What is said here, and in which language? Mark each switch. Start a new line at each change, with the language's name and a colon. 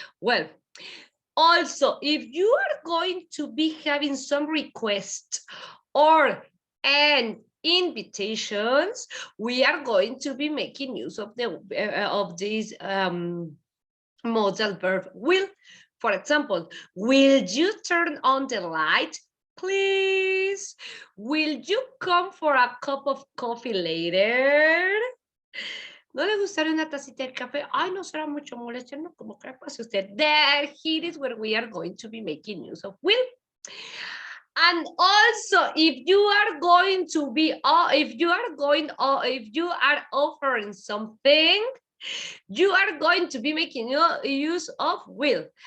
English: Well, also, if you are going to be having some requests or and invitations, we are going to be making use of this modal verb will. For example, will you turn on the light, please? Will you come for a cup of coffee later?
Spanish: ¿No le gustaría una tacita de café? Ay, no será mucho molestia, no, como que pase usted.
English: There, here is where we are going to be making use of will. And also, if you are going to be, if you are offering something, you are going to be making use of will.